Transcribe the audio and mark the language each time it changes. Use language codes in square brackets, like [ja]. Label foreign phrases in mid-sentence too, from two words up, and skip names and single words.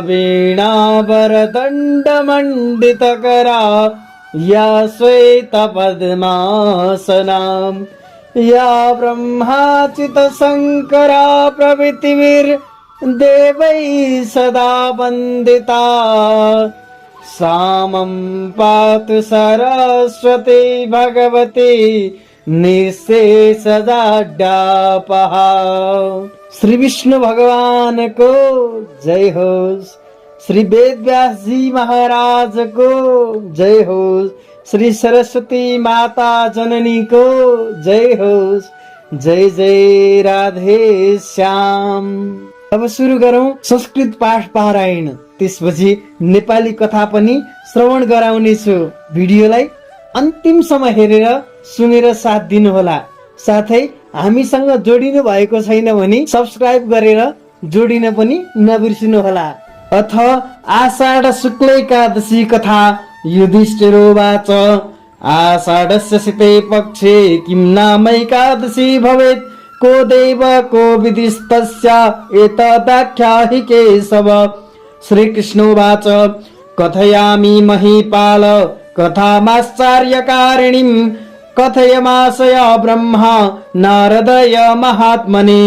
[sa] वीणावरदण्डमण्डितकरा या श्वेतपद्मासना या ब्रह्माच्युतशङ्करा प्रभृतिभिर्देवैः सदा वन्दिता सामं पातु सरस्वती भगवती निःशेषजाड्यापहा। [ne] श्री विष्णु भगवान को जय होस्, श्री वेदव्यास जी महाराज को जय होस्, श्री सरस्वती माता जननी को जय होस्। जय जय राधे श्याम। अब सुरु गरौं संस्कृत पाठ पारायण, त्यसपछि नेपाली कथा पनि श्रवण गराउने छु। भिडियोलाई अन्तिमसम्म हेरेर सुनेर साथ दिनुहोला। साथै हामीसँग जोडिनु भएको छैन भने सब्स्क्राइब गरेर जोडिन पनि नबिर्सिनुहोला। [sa] अथ आषाढ शुक्ल एकादशी कथा। युधिष्ठिरोवाच आषाढस्य शिते पक्षे किं नाम एकादशी भवेत् को देव को विधिस्तस्य एतदाख्याहि केशव। श्रीकृष्णोवाच कथयामि महीपाल कथामाश्चर्यकारिणीं कथयमाशय ब्रह्मा नारदय महात्मने।